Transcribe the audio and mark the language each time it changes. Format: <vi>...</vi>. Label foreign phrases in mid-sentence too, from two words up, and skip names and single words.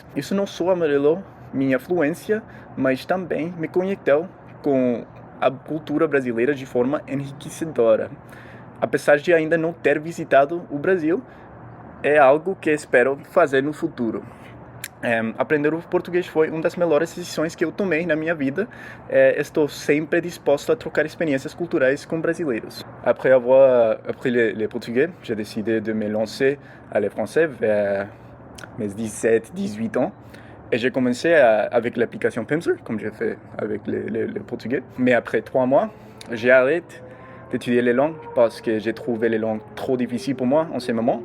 <pt>Isso não só amelhorou minha fluência, mas também me conectou com a cultura brasileira de forma enriquecedora. Apesar de ainda não ter visitado o Brasil, é algo que espero fazer no futuro. Aprender o português foi uma das melhores decisões que eu tomei na minha vida. Estou sempre disposto a trocar</pt> <fr>expériences culturelles</fr> <pt>com brasileiros.</pt> <fr>Après avoir appris le portugais, j'ai décidé de me lancer à le français vers mes 17-18 ans. Et j'ai commencé avec l'application Pimsleur, comme j'ai fait avec le portugais. Mais après 3 mois, j'ai arrêté d'étudier les langues parce que j'ai trouvé les langues trop difficiles pour moi en ce moment.</fr>